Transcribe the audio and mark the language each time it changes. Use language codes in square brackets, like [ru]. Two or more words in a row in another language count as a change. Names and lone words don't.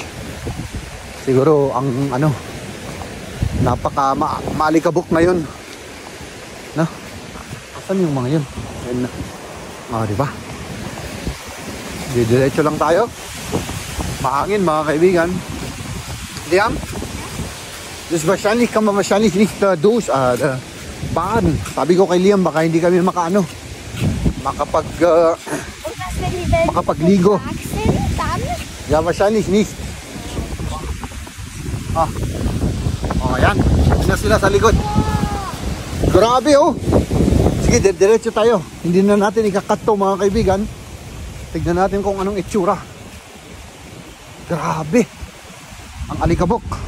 [tl] Siguro ang napaka maalikabok na yun. Asan yung mga yun? Ayun na. Diba? Diretso lang tayo. Mahangin mga kaibigan. Liam? [de] Das wahrscheinlich kann man wahrscheinlich nicht baden. [tl] Sabi ko kay Liam, baka hindi kami makapagligo. [de] Ja, wahrscheinlich nicht. [tl] Ayan. Yan sila sa likod. Grabe oh. Sige, diretso tayo. Hindi na natin ikakat to mga kaibigan. Tignan natin kung anong itsura. Grabe. Ang alikabok.